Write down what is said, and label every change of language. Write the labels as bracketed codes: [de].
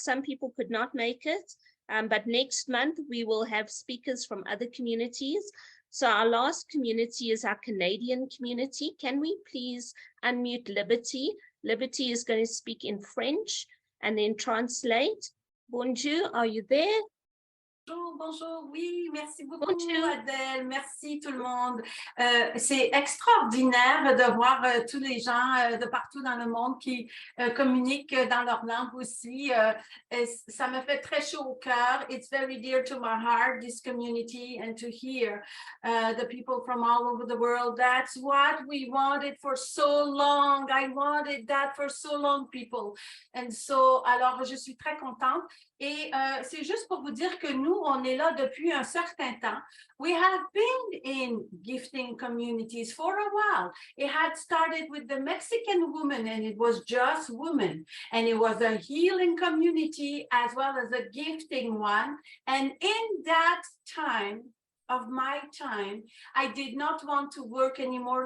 [en] Some people could not make it, but next month we will have speakers from other communities. So our last community is our Canadian community. Can we please unmute Liberty? Liberty is going to speak in French and then translate. Bonjour, are you there? [fr] Bonjour, oui, merci beaucoup Adèle, merci tout le monde. C'est extraordinaire de voir tous les gens de partout dans le monde qui communiquent dans leur langue aussi. Ça me fait très chaud au cœur. [en] It's very dear to my heart, this community, and to hear the people from all over the world. That's what we wanted for so long. I wanted that for so long, people. And so, [fr] alors, je suis très contente. Et c'est juste pour vous dire que nous, on est là depuis un certain temps. [en] We have been in gifting communities for a while. It had started with the Mexican woman, and it was just women. And it was a healing community as well as a gifting one. And in that time, of my time, I did not want to work anymore.